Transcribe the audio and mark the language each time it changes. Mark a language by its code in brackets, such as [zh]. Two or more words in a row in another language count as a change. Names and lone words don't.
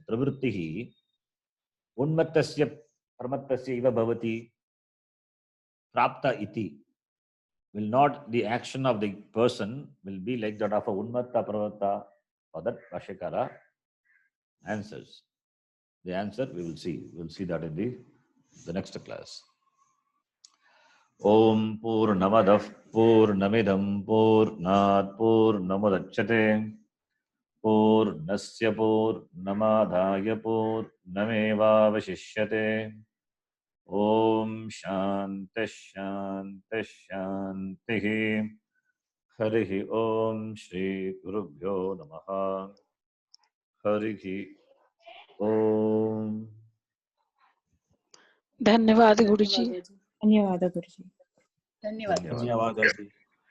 [sa] प्रवृत्तिः, उन्मत्तस्य प्रमत्तस्य इव भवति, प्राप्त इति. [en] Will not the action of the person will be like that of a [sa] उन्मत्त प्रवत्त, [en] or that Bhashyakara answers. The answer we will see. We will see that in the next class. [sa] ॐ पूर्णमदः पूर्णमिदं पूर्णात् पूर्णमुदच्यते पूर्णस्य पूर्णमादाय पूर्णमेवावशिष्यते. ॐ शान्तिः शान्तिः शान्तिः. हरिः ॐ श्री गुरुभ्यो नमः. हरिः ॐ. [hi] धन्यवाद गुरुजी। धन्यवाद गुरुजी। धन्यवाद जी।